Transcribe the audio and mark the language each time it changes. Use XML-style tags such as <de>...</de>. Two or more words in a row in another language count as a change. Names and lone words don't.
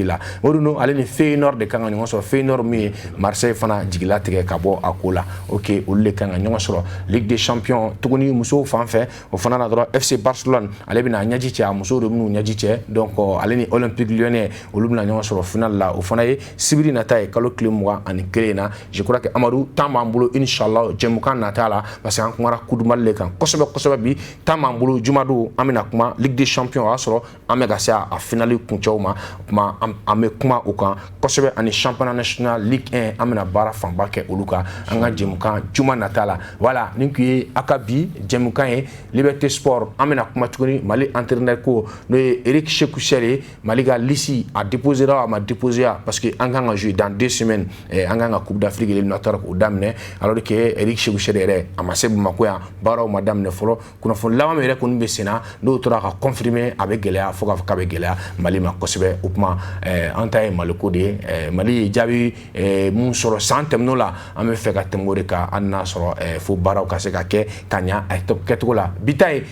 <bm>la Mourinho ale ni Feyenoord de kan ka ɲɔgɔn sɔrɔ Feyenoord min ye Marseille fana jigilatigɛ ka bɔ a ko la ok olu de kan ka ɲɔgɔn sɔrɔ Ligue des Champions tuguni musow fan fɛ o fana na dɔrɔn FC Barcelone ale bɛna ɲɛji cɛ a musow de bɛn'u ɲɛji cɛ donc ale ni Olympique Lyonnais olu bɛna ɲɔgɔn sɔrɔ finale la o fana ye sibiri nata ye kalo tile 20 kelen na</bm> <fr>je crois que</fr> <bm>Amadou temps b'an bolo inshallah jɛmukan nata la parce que an kumara Coupe du Mali le kan kosɛbɛ bi temps b'an bolo jumado an bɛna kuma Ligue des Champions o y'a sɔrɔ an bɛ ka se a finale kuncɛw ma kuma an bɛ kuma o kan kosɛbɛ ani</bm> <fr>championnat national</fr> <bm>Ligue 1 an bɛna baara fanba kɛ olu kan an ka jɛmukan juma nata la voilà nin kun ye a ka bi jɛmukan ye Liberté Sport an bɛna kuma tuguni Mali entraîneur ko n'o ye Eric Sékou Sere Mali ka liste a déposé a ma déposé</bm> <fr>parce que</fr> <bm>an kan ka</bm> <fr>jouer dans 2 semaines</fr> <bm>an kan ka</bm> <fr>Coupe d'Afrique éliminatoire</fr> <bm>o daminɛ</bm> <fr>alors que</fr> <bm>Eric Sékou Sere yɛrɛ a ma se Bamako yan baaraw ma daminɛ fɔlɔ kunnafoni laban min yɛrɛ kɔni bɛ senna n'o tora ka confirmer a bɛ gɛlɛya fo k'a fɔ k'a bɛ gɛlɛya Mali ma kosɛbɛ o kuma an ta ye Maliko de ye Mali ye jaabi mun sɔrɔ san tɛmɛn'o la an bɛ fɛ ka tɛmɛ o de kan hali n'a sɔrɔ fo baaraw ka se ka kɛ ka ɲa a kɛcogo la bi ta ye</bm>